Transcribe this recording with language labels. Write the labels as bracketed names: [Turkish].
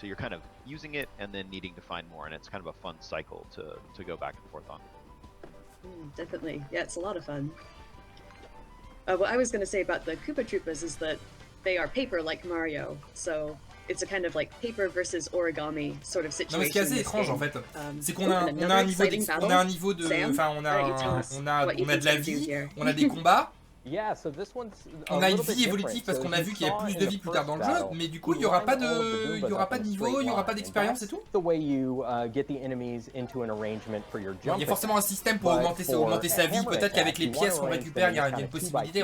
[English] So you're kind of using it and then needing to find more, and it's kind of a fun cycle to go back and forth on. Definitely. Yeah, it's a lot of fun. What I was going to say about the Koopa Troopas is that they are paper like Mario, so it's a kind of like paper versus origami sort of situation. [French] Non, mais ce qui est assez étrange en fait, c'est qu'on a un niveau de, enfin on a de la vie, on a des combats. [English] Yeah, so this one's [French] on a une vie évolutive parce qu'on a vu qu'il y a plus de vie plus tard dans le jeu, mais du coup il y aura pas de niveau, il y aura pas d'expérience et tout. [English] The way you get the enemies into an arrangement for your jump. [French] Il y a forcément un système pour augmenter sa vie. Peut-être qu'avec les pièces qu'on récupère, il y a une possibilité.